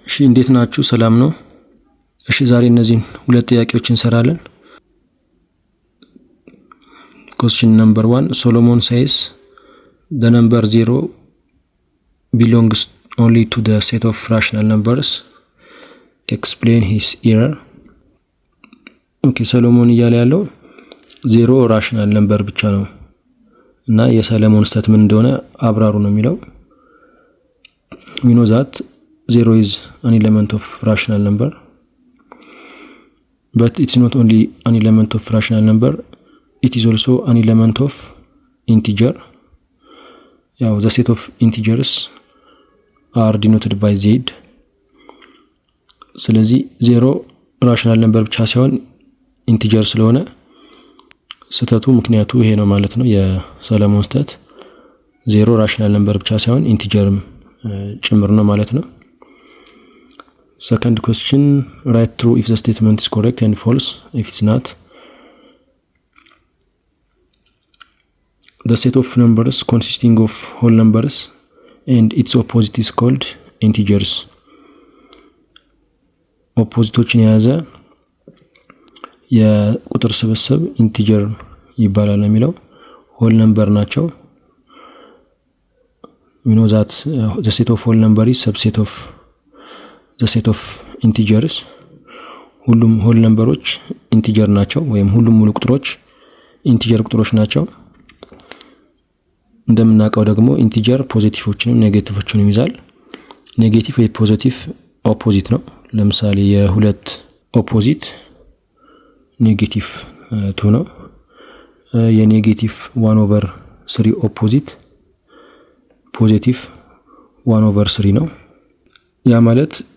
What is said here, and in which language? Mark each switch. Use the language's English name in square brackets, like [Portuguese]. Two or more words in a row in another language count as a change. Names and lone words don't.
[Amharic] እንዴት ናችሁ? ሰላም ነው? እሺ ዛሬ እነዚህን ሁለት ጥያቄዎች እንሰራለን። [English] Question number 1, Solomon says the number 0 belongs only to the set of rational numbers. Explain his error. [Amharic] ሰሎሞን እያለ ያለው 0 ራሽናል ነምበር ብቻ ነው እና የሰሎሞን ስህተት ምን እንደሆነ አብራሩ ነው የሚለው። [English] We know that 0 is an element of rational number, but it's not only an element of rational number, it is also an element of integer. The set of integers are denoted by z. [Amharic] ስለዚህ 0 [English] rational number [Amharic] ብቻ ሳይሆን ኢንቲጀር ስለሆነ ስህተቱ ምክንያቱ ይሄ ነው ማለት ነው። የሰሎሞን ስህተት 0 [English] rational number [Amharic] ብቻ ሳይሆን ኢንቲጀርም ጭምር ነው ማለት ነው። [English] Second question, write true if the statement is correct and false if it's not. The set of numbers consisting of whole numbers and its opposite is called integers. [Amharic] ኦፖዚቶችን የያዘ የቁጥር ስብስብ ኢንቲጀር ይባላል ነው የሚለው። ሆል ነምበር ናቸው። [English] We know that the set of whole number is subset of the set of integers. [Amharic] ሁሉም ሆል ነምበሮች ኢንቲጀር ናቸው ወይም ሁሉም ሙሉ ቁጥሮች ኢንቲጀር ቁጥሮች ናቸው። እንደምናውቀው ደግሞ ኢንቲጀር ፖዚቲቮችንም ኔጌቲቮችንም ይዛል። ኔጌቲቭ ወይ ፖዚቲቭ ኦፖዚት ነው። ለምሳሌ የሁለት ኦፖዚት ኔጌቲቭ 2 ነው። የኔጌቲቭ 1/3 ኦፖዚት ፖዚቲቭ 1/3 ነው። ያ ማለት